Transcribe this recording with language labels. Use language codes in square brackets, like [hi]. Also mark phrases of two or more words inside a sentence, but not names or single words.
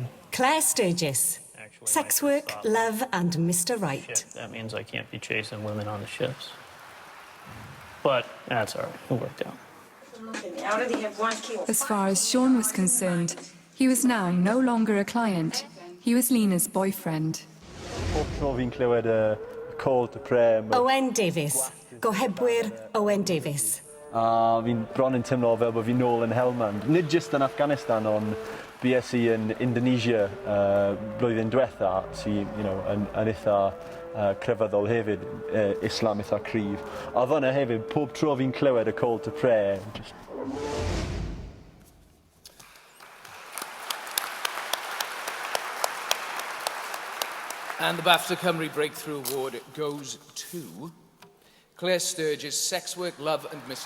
[en] Clare Sturges. Sex work, love and Mr. Right. That means I can't be chasing women on the ships. But that's all right. It worked out. As far as Sean was concerned, he was now no longer a client. He was Lena's boyfriend. [cy] Pob tro fi'n clywed y [en] call to prayer. [cy] Owen Davies. Gohebwyr Owen Davies. A fi'n bron yn teimlo fel bod fi'n nôl yn Helmand. Nid jyst yn Afghanistan, ond BSc yn Indonesia blwyddyn diwetha sy'n yn eitha crefyddol hefyd, Islam eitha cryf. A fyna hefyd, pob tro fi'n clywed y [en] call to prayer. And the BAFTA Cymru Breakthrough Award goes to Clare Sturges, Sex Work, Love and Mr.